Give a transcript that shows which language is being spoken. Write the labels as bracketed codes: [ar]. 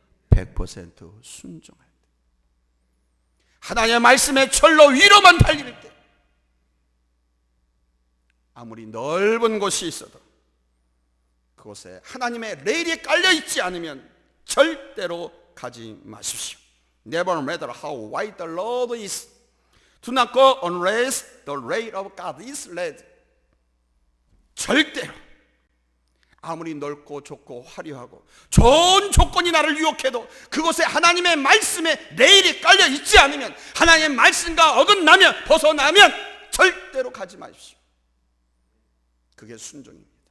[ko] 100% 순종할 때, 하나님의 말씀의 철로 위로만 달릴 때, 아무리 넓은 곳이 있어도 그곳에 하나님의 레일이 깔려있지 않으면 절대로 가지 마십시오. [en] Never matter how wide the road is, do not go unless the way of God is led. [ko] 절대로 아무리 넓고 좁고 화려하고 좋은 조건이 나를 유혹해도 그곳에 하나님의 말씀에 레일이 깔려 있지 않으면, 하나님의 말씀과 어긋나면, 벗어나면 절대로 가지 마십시오. 그게 순종입니다.